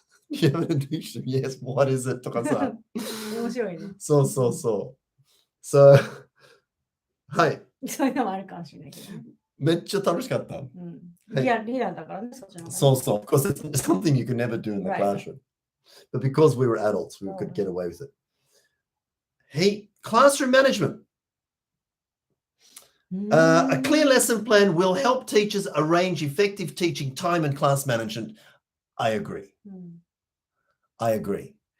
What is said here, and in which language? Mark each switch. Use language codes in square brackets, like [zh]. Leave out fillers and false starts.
[en] You have an addiction? Yes. What is it? [ja] とかさ。面白いね。そうそうそう。 [en] So, [ja] はい。そういうのもあるかもしれないけどね。めっちゃ楽しかった。リアルだからね、そっちの方がね。そうそう。 [en] Because it's something you could never do in the classroom. But because we were adults, we could get away with it. Hey, classroom management. A clear lesson plan will help teachers arrange effective teaching time and class management. I agree. I agree.